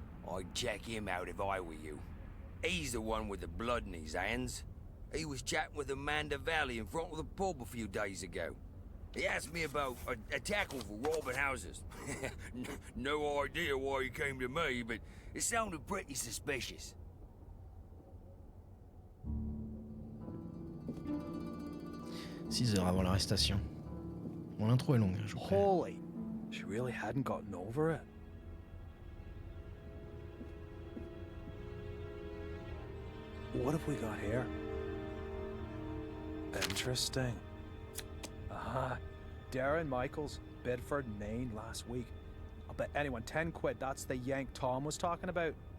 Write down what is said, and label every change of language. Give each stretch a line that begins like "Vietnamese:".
English: I'd check him out if I were you. He's the one with the blood in his hands. He was chatting with Amanda Valley in front of the pub a few days ago. He asked me about a tackle for robbing houses. No idea why he came to me, but it sounded pretty suspicious.
French: 6 heures avant l'arrestation. Mon intro est longue, je crois.
English: Holy. She really hadn't gotten over it. What have we got here? Interesting. Darren Michaels, Bedford, Maine, last week. I'll bet anyone 10 quid that's the Yank Tom was talking about.